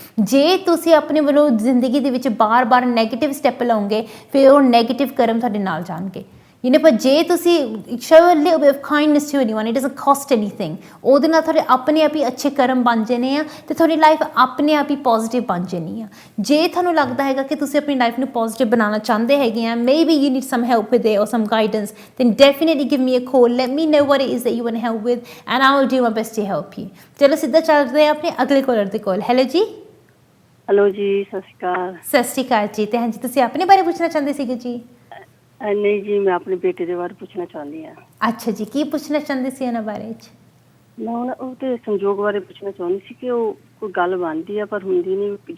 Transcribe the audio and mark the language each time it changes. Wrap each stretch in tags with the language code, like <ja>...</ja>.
<pa>ਜੇ ਤੁਸੀਂ ਆਪਣੇ ਵੱਲੋਂ ਜ਼ਿੰਦਗੀ ਦੇ ਵਿੱਚ ਬਾਰ-ਬਾਰ ਨੈਗੇਟਿਵ ਸਟੈਪ ਲਓਗੇ, ਫਿਰ ਉਹ ਨੈਗੇਟਿਵ ਕਰਮ ਤੁਹਾਡੇ ਨਾਲ ਜਾਣਗੇ। ਪਰ ਜੇ ਤੁਸੀਂ</pa> <en>show a little bit of kindness to anyone, it doesn't cost anything,</en> <pa>ਉਹਦੇ ਨਾਲ ਤੁਹਾਡੇ ਆਪਣੇ ਆਪ ਹੀ ਅੱਛੇ ਕਰਮ ਬਣ ਜਾਣੇ ਆ, ਅਤੇ ਤੁਹਾਡੀ ਲਾਈਫ ਆਪਣੇ ਆਪ ਹੀ ਪੋਜ਼ੀਟਿਵ ਬਣ ਜਾਣੀ ਆ। ਜੇ ਤੁਹਾਨੂੰ ਲੱਗਦਾ ਹੈਗਾ ਕਿ ਤੁਸੀਂ ਆਪਣੀ ਲਾਈਫ ਨੂੰ ਪੋਜ਼ੀਟਿਵ ਬਣਾਉਣਾ ਚਾਹੁੰਦੇ ਹੈਗੇ ਆ,</pa> <en>maybe you need some help with it or some guidance, then definitely give me a call, let me know what it is that you want help with and I will do my best to help you.</en> <pa>ਚਲੋ ਸਿੱਧਾ ਚੱਲਦੇ ਆ ਆਪਣੇ ਅਗਲੇ collar ਦੇ ਕੋਲ। Hello ਜੀ। Hello ਜੀ, ਸਤਿ ਸ਼੍ਰੀ ਅਕਾਲ। ਸਤਿ ਸ਼੍ਰੀ ਅਕਾਲ ਜੀ। ਅਤੇ ਹਾਂਜੀ, ਤੁਸੀਂ ਆਪਣੇ ਬਾਰੇ ਪੁੱਛਣਾ ਚਾਹੁੰਦੇ ਸੀਗੇ ਜੀ? ਨਹੀਂ ਜੀ, ਮੈਂ ਆਪਣੇ ਬੇਟੇ ਦੇ ਬਾਰੇ ਪੁੱਛਣਾ ਚਾਹੁੰਦੀ ਹਾਂ। ਅੱਛਾ ਜੀ, ਕੀ ਪੁੱਛਣਾ ਚਾਹੁੰਦੇ ਸੀ ਇਹਨਾਂ ਬਾਰੇ 'ਚ? ਮੈਂ ਹੁਣ ਉਹਦੇ ਸੰਯੋਗ ਬਾਰੇ ਪੁੱਛਣਾ ਚਾਹੁੰਦੀ ਸੀ ਕਿ ਉਹ ਕੋਈ ਗੱਲ ਬਣਦੀ ਆ ਪਰ ਹੁੰਦੀ ਨਹੀਂ।</pa>